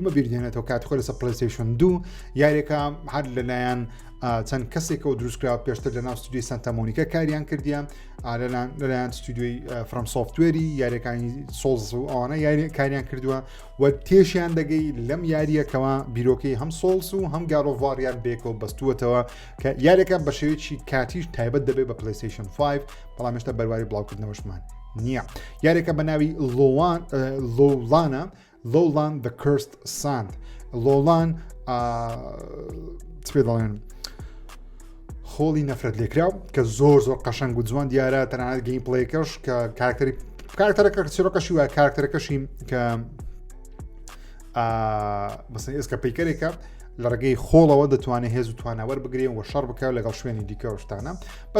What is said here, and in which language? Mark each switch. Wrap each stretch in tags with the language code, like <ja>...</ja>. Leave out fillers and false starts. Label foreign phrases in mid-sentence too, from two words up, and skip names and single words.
<ckb>بیردێنێتەوە کاتخۆ لەسەر پلەیستەیشن 2 یاریەکە هەر لەلایەن چەند کەسێکەوە دروستکراوە پێشتر لە ناو ستودیۆی سانتا مۆنیکا کاریان کردیان لەلایەن ستودیۆی فرام سۆفتوێری یاریەکانی سۆڵز و ئەوانە یاری کاریان کردووە و تێشیان دەگەی لەم یاریەکەوە بیرۆکەی هەم سۆڵس و هەم گار ئۆف واریان بێکەوە بەستووەتەوە کە یاریەکە بە شێوەیەکی کاتیش تایبەت دەبێت بە پلەیستەیشن 5 بەڵام هێشتا بەرواری بڵاوکردنەوەشمان نییە. یاریەکە بە ناوی لۆڵان the cursed sand لۆڵان پێ دەڵێن خۆڵی نەفرەت لێکراو کە زۆر قەشەنگ و جوان دیارە تەنانەت گەیم پڵەیەکەش کە کارکتەرەکە چیرۆکەشی وایە کارکتەرەکەشی کە بەسەر ئێسکە پەیکەرێکە لە ڕێگەی خۆڵەوە دەتوانێت هێز و تواناوەەر بگرێن و شەڕ بکە لەگەڵ شوێنی دیکە شتانە بەس</ckb>